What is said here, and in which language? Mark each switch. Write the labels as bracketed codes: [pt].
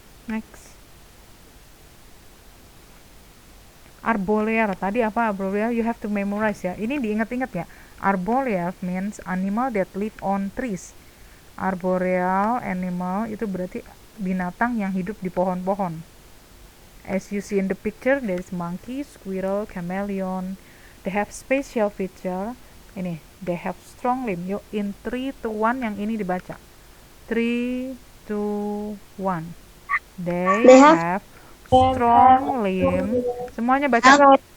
[en] Next. [id] Arboreal. Tadi apa arboreal? You have to memorize ya. Ini diingat-ingat ya. [en] Arboreal means animal that live on trees. [id] Arboreal animal itu berarti binatang yang hidup di pohon-pohon. [en] As you see in the picture, there is monkey, squirrel, chameleon. They have special feature. Ini, they have strong limb. [id] Yuk, in 3, 2, 1 yang ini dibaca. 3, 2, 1. [en] They have strong limb. Semuanya baca.